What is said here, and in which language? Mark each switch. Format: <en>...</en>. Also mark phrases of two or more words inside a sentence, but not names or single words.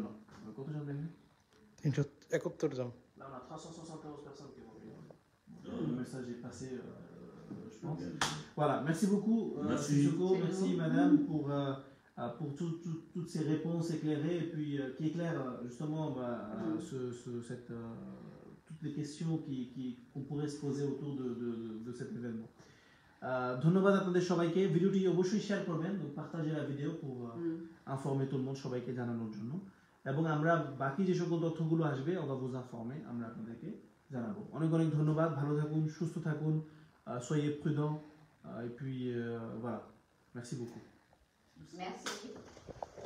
<bn>কতজন দেখেন? 371 জন।</bn> <fr>Là on a 371 personnes qui vont venir. Le message est passé, je pense. Voilà, merci beaucoup Sissoko, merci madame pour toutes ces réponses éclairées et puis qui éclairent justement toutes les questions qu'on pourrait se poser autour de cet événement.</fr> <bn>ধন্যবাদ আপনাদের সবাইকে। ভিডিওটি অবশ্যই শেয়ার করবেন,</bn> <fr>partager la vidéo pour informer tout le monde,</fr> <bn>সবাইকে জানানোর জন্য। এবং আমরা বাকি যে সকল তথ্যগুলো আসবে</bn> <fr>on va vous informer,</fr> <bn>আমরা আপনাদেরকে জানাবো। অনেক অনেক ধন্যবাদ, ভালো থাকুন, সুস্থ থাকুন,</bn> <fr>soyez prudents et puis voilà, merci beaucoup. Merci.</fr>